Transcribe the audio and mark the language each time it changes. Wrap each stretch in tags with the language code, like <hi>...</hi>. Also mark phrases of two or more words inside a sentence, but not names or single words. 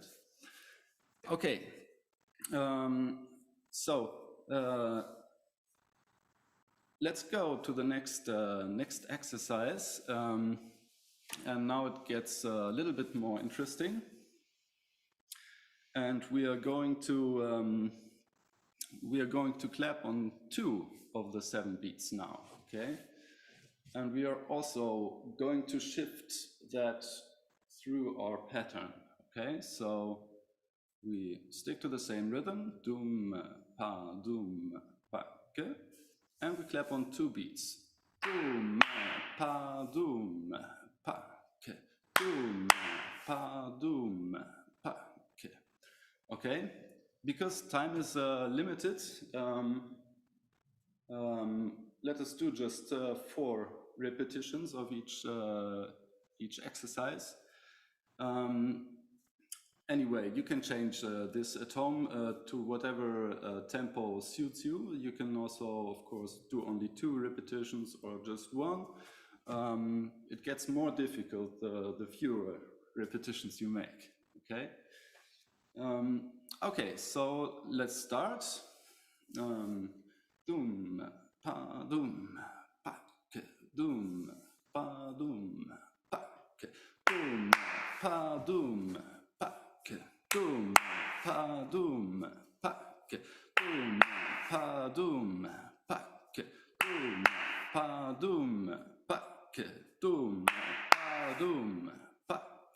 <en>Okay, so let's go to the next exercise, and now it gets a little bit more interesting, and we are going to clap on 2 of the 7 beats now. Okay, and we are also going to shift that through our pattern. Okay, so we stick to the same rhythm, doom, pa, ke, and we clap on 2 beats. Doom, pa, ke, doom, pa, ke. Okay, because time is limited, let us do just 4 repetitions of each exercise. Anyway, you can change this at home to whatever tempo suits you. You can also, of course, do only 2 repetitions or just 1. It gets more difficult the fewer repetitions you make. Okay. Okay, so let's start. Dum pa dum pa ke dum pa dum pa ke dum pa dum pa ke dum pa dum pa ke dum pa dum pa ke dum pa dum pa ke dum pa dum pa ke</en>